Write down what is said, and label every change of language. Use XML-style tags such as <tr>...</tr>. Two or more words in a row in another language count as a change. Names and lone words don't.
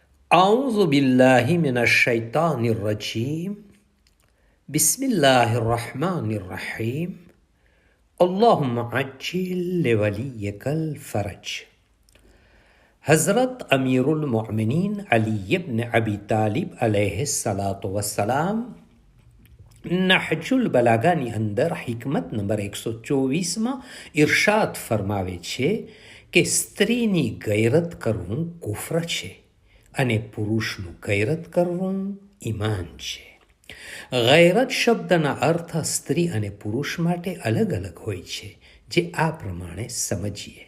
<ar>أعوذ بالله من الشيطان الرجيم بسم الله الرحمن الرحيم اللهم عجل لوليك الفرج. حضرت أمير المؤمنين علي بن أبي طالب عليه الصلاة والسلام</ar> <gu>નહજુલ બલાગાની અંદર હિકમત નંબર 124માં ઇરશાદ ફરમાવે છે કે સ્ત્રીની ગૈરત કરવું કુફર છે અને પુરુષનું ગૈરત કરવું ઈમાન છે. ગૈરત શબ્દના અર્થ સ્ત્રી અને પુરુષ માટે અલગ અલગ હોય છે, જે આ પ્રમાણે સમજીએ.</gu>